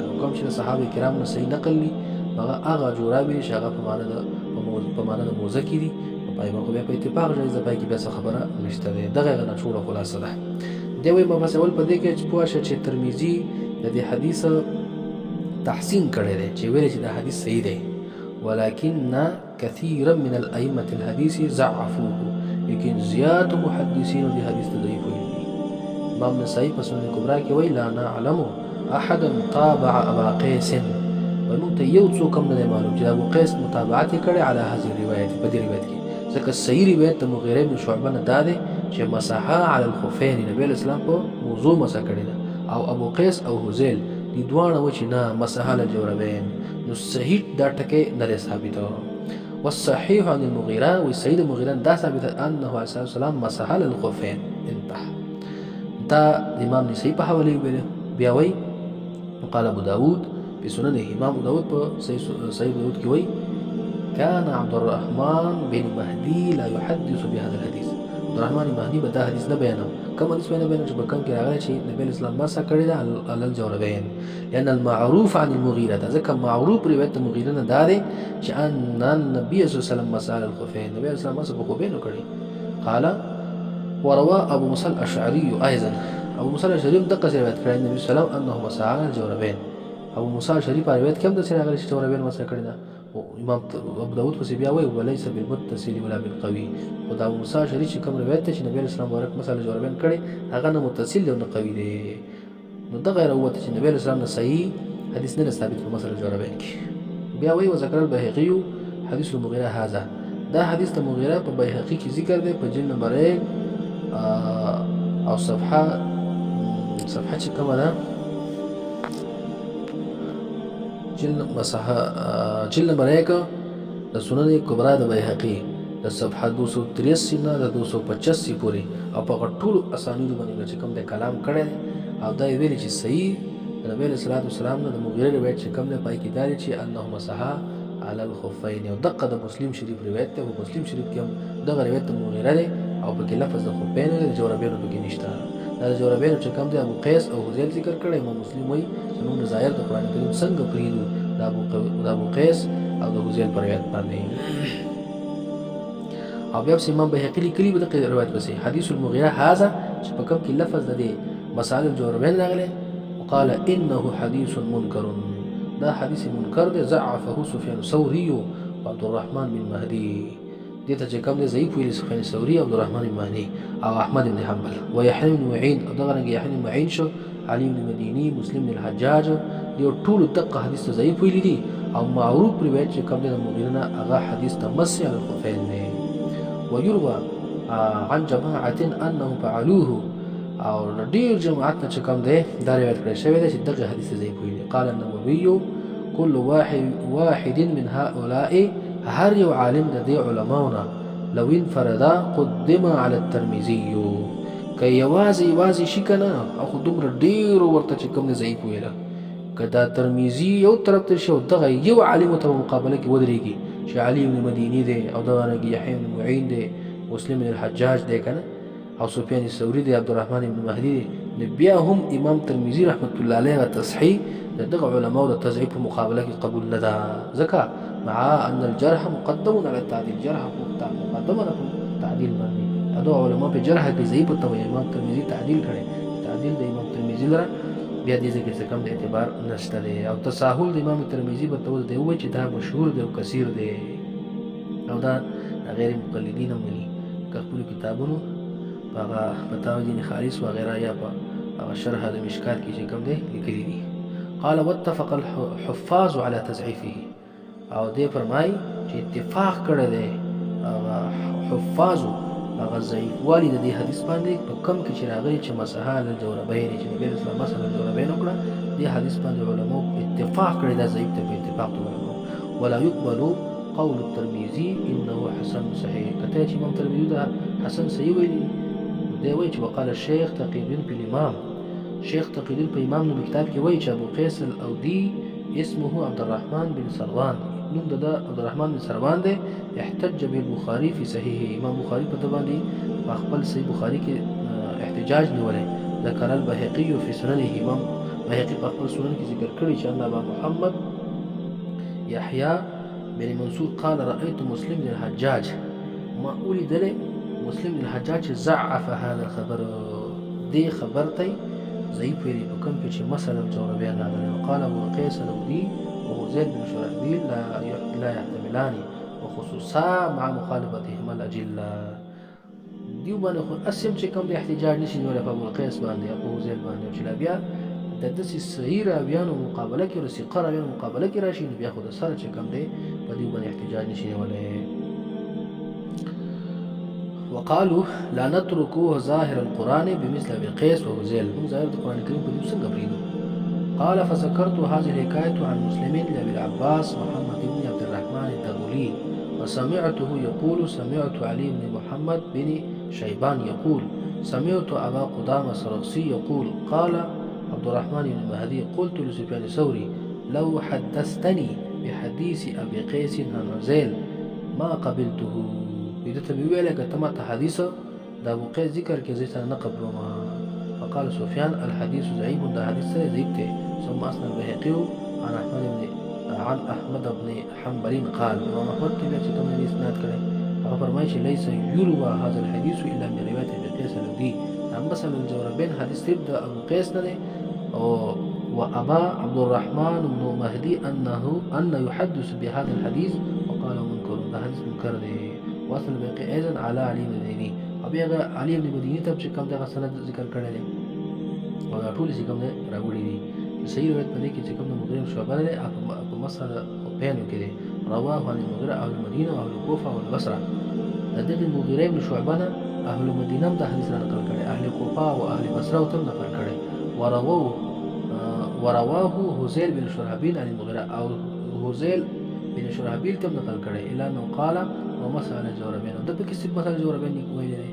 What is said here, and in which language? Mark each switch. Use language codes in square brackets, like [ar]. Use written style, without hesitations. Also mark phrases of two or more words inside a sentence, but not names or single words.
[ps] کوم چې صحابه کرام نه صحیح نقل دي هغه جورابې چې هغه په معنا د موزه کې دي پای باندې بیا په اتفاق جایزه پای کې بیا څه خبره نشته دی. دغه نه ټوله خلاصه ده. دی وایي مبحث اول په دې کې چې پوه شه چې ترمذی د دې حدیث تحسین کړی دی چې ویل چې دا حدیث صحیح دی، [ar] ولكن كثيرا من الأئمة الحديث ضعفوه، [ps] لیکن زیات محدثین دې حدیث ته ضعیف ویلي دي. امام نسائی په سنن کبرا کې وایي [ar] لا نعلم احدا تابع ابا قیس، [ps] وایي موږ ته یو څوک هم نه معلوم چې ابو قیس متابعت کړي [ar] علی هذه الروایت [ps] په دې روایت کې، ځکه صحیح روایت د مغیره بن شعبه نه دا دی چې [ar] مسح علی الخفین [ps] نبی اسلام په موضوع مسح کړی ده، او ابو قیس او حذیل دي دواړه و چې نه [ar] مسح علی الجوربین. [ps] نو صحیح دا ټکی نه ثابت. [ar] والصحيح عن المغيرة والسيد المغيرة دا ثابت انه عليه الصلاه والسلام مسح على الخفين انتهى. [ps] دا امام نسائی په حواله بیا وی قال ابو داود في سننه، امام ابو داود په صحیح داود کې وی [ar] كان عبد الرحمن بن مهدي لا يحدث بهذا الحديث. [ps] عبد الرحمن مهدي به دا حدیث نه بیانو. کوم حدیث بیانو چې په کوم کې راغلی چې نبی اسلام مسح کړی دا [ar] على الجوربين، لأن المعروف عن المغيرة [ps] ذکر معروف روایت المغيرة نه دا دی چې [ar] ان النبي صلى الله عليه وسلم مسح على الخفين، [ps] نبی اسلام مسح په خفين کړی. [ar] قال وروى ابو موسى الاشعري ايضا، ابو موسى الاشعري [ps] دغه روایت کړی [ar] نبی صلی الله علیه وسلم انه مسح على الجوربين. [ps] ابو موسى الاشعري په روایت کې هم د څه راغلی چې جوربين مسح کړی دا. امام ابو داود پس بیا وایي [ar] وليس بالمتصل ولا بالقوي، [ps] او دا ابو موسی شری چې کوم روایت ته چې نبی اسلام مبارک مثلا جوربین کړي هغه نه متصل او نه قوي دی. نو دا غیر وت چې نبی اسلام نه صحیح حدیث نه ثابت په مثلا جوربین کې. بیا وایي [ar] وذكر البيهقي حديث المغيرة هذا، [ps] دا حدیث د مغیره په بیهقي کې ذکر دی په جلد نمبر 1 او صفحه چې کومه ده جلد نمبر 1 د سنن کبرا د بیهقي د صفحه 283 نه د 285 پورې او په ټول اسانید باندې چې کوم د کلام کړي او دا ویل چې صحیح نبی صلی الله علیه وسلم د مغیره روایت چې کوم نه پای کې داري چې [ar] انه مسح على الخفين، [ps] او دغه د مسلم شریف روایت ته، په مسلم شریف کې هم دغه روایت د مغیره دی او په کې لفظ د خفین د جوربین په کې نشته. دا جوربین چې کوم دی ابو قیس او حذیل ذکر کړي، امام مسلم وایي چې موږ ظاهر د قران کریم څنګه پریدو د ابو قیس او د حذیل پر روایت باندې. او بیا امام بیهقي لیکلي په دغه روایت پسې [ar] حدیث المغیره هذا [ps] چې په کوم کې لفظ د مسال الجوربین راغلی وقال [ar] انه حديث منكر، [ps] دا حدیث منکر دی [ar] ضعفه سفیان الثوری وعبد الرحمن بن مهدي، [ps] دته چې کوم دی ضعیف ویل سفیان الثوری او عبد الرحمن بن مهدي او احمد بن حنبل ويحيى بن معين او دغه رنګ يحيى بن معين شو علي بن مديني مسلم بن الحجاج دی ټول دغه حدیث ضعیف ویل دي او معروف روایت چې کوم دی د مغیرنا هغه حدیث تمسي على الخفين نه. [ar] ويروى عن جماعه انهم فعلوه، [ps] او ډیر جماعت چې کوم دی دا روایت کړی شوی دی چې دغه حدیث ضعیف ویل. [ar] قال النووي كل واحد من هؤلاء، [ps] هر یو عالم د دې علماونا [ar] لو انفرد قدم على الترمذي، [ps] که یوازې شي کنه او خو دومره ډیر ورته چې کوم دی ضعیف ویل، که دا ترمذي یو طرف ته شو دغه یو عالم ته مقابله کې ودرېږي چې علي بن مديني دی او دغه رنګ يحيى بن معين دی مسلم بن الحجاج دی کنه او سفیان الثوری دی عبد الرحمن بن مهدي دی، بیا هم امام ترمذی رحمت الله علیه تصحیح د دغه علماء د تضعیف په مقابله کې قبول نه ده، ځکه [ar] مع ان الجرح مقدم على التعديل، [ps] جرح مقدمه ده تعدیل باندې. دا علماء په جرح کې ضعیف ته امام ترمذی تعدیل کړي، تعدیل د امام ترمذی لره بیا دې ځکه څه کم د اعتبار نشته دی. او تساهل د امام ترمذی په توګه دی وایي چې دا مشهور دی او کثیر دی، او دا غیر مقلدین هم ویلي که خپلو کتابونو په هغه فتاوی دین خالص وغیره یا په هغه شرح د مشکات کې چې کوم دی لیکلي دي. [ar] قال واتفق الحفاظ على تضعیفه، [ps] او دې فرمایي چې اتفاق کړی دی هغه حفاظو هغه ضعیف والی د دې حدیث باندې په کم کې چې راغلي چې [ar] مسح علی الجوربین، [ps] چې نبی اسلام [ar] مسح علی الجوربین [ps] وکړه، دې حدیث باندې علماء اتفاق کړی دا ضعیف ته په اتفاق د علماء. [ar] ولا يقبل قول الترمذي انه حسن صحيح، [ps] کته چې امام ترمذی دا حسن صحیح ویلي دی وایي چې [ar] وقال الشيخ تقي الدين في الامام، [ps] شیخ تقي الدين په امام نو کتاب کې وایي چې ابو قیس الاودي اسمه عبد الرحمن بن سروان، نوم د عبد الرحمن بن سروان دی. [ar] احتج به البخاري في صحيحه، [ps] امام بخاري په باندې په خپل صحیح بخاري کې احتجاج نیولې. [ar] ذکر البهقي في سننه، [ps] امام بهقي په خپل سنن کې ذکر کړی چې [ar] ان ابا محمد يحيى بن منصور قال رأيت مسلم بن الحجاج، ما ولد له مسلم بن الحجاج ضعف هذا الخبر، [ps] دې خبر ته ضعیف ویلي په کوم کې چې مثلا جوربیان راغلی. [ar] وقال ابو قيس الاودي وهو زيد بن شرحبيل لا يحتملان وخصوصا مع مخالفتهما الأجلة. [ps] دیو باندې خو اسیم چې کوم د احتجاج نشي نیولای په ابو قیس باندې ابو زید باندې، چې لا بیا د داسې صحیح راویانو مقابله کې او ثقه راویانو مقابله کې راشي، نو بیا خو د سره چې کوم دی په دیو باندې احتجاج نشي نیولای. [ar] وقالوا لا نتركوه ظاهر القرآن بمثل ابي قيس وهزيل، هم ظاهر القرآن الكريم [ps] په دې څنګه پریدو. [ar] قال فذكرت هذه الحكاية عن مسلم لأبي العباس محمد بن عبد الرحمن التغلي، وسمعته يقول سمعت علي بن محمد بن شيبان يقول سمعت أبا قدامة السرخسي يقول قال عبد الرحمن بن مهدي قلت لسفيان الثوري لو حدثتني بحديث أبي قيس عن هزيل ما قبلته، إذا تبي لك تمت حديثه دا أبو قيس ذكر كذا نقبل ما. فقال سفيان الحديث ضعيف، [ps] ده حديث ضعيف. [ar] ثم أسند البهقي عن أحمد بن حنبل قال [ps] امام احمد ته چې کوم اسناد کړي هغه فرمایي چې [ar] ليس يروى هذا الحديث الا من روايه ابي قيس الاودي، مثلا الجوربين حديث تبدا ابو قيس نه وابا عبد الرحمن بن مهدي ان يحدث بهذا الحديث وقال منكر، [ps] ده حديث منكر دی. [ar] واصل البهقي ايضا على علي بن مديني، [ps] ابي علي بن مديني ته چې کوم دغه سند ذکر کړی دی او دا ټول چې کوم دی راوړي دي. صحیح روایت په دې کې چې کوم مغیره شعبه دی په مسأله بيانو كده [ar] رواه عن المغيرة أهل المدينة وأهل الكوفة والبصرة. [ps] لدغه المغيرة بن شعبة أهل المدينة ده حديث نقل کړي، [ar] أهل الكوفة وأهل البصرة [ps] تم نقل کړي. [ar] ورواه هزيل بن شرحبيل عن المغيرة، أو هزيل بن شرحبيل [ps] تم نقل کړي [ar] إلا أنه قال ومسأل الجوربين، [ps] ده پکې څه [ar] مسأل الجوربين [ps] ویل دي.